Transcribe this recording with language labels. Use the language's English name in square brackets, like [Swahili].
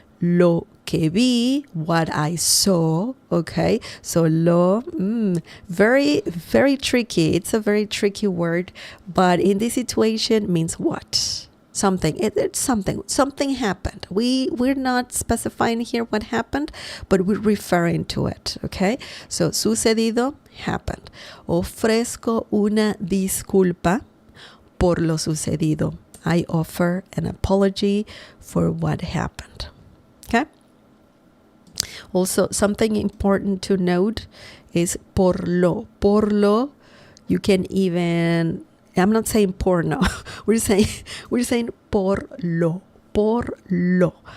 [Spanish] Lo que vi, [English] what I saw. Okay, so lo, very, very tricky. It's a very tricky word, but in this situation means what? Something. It's something. Something happened. We're not specifying here what happened, but we're referring to it. Okay, so sucedido, happened. [Spanish] Ofrezco una disculpa por lo sucedido. [English] I offer an apology for what happened. Okay. Also, something important to note is por lo. Por lo, you can even, I'm not saying porno. we're saying por lo. Por lo.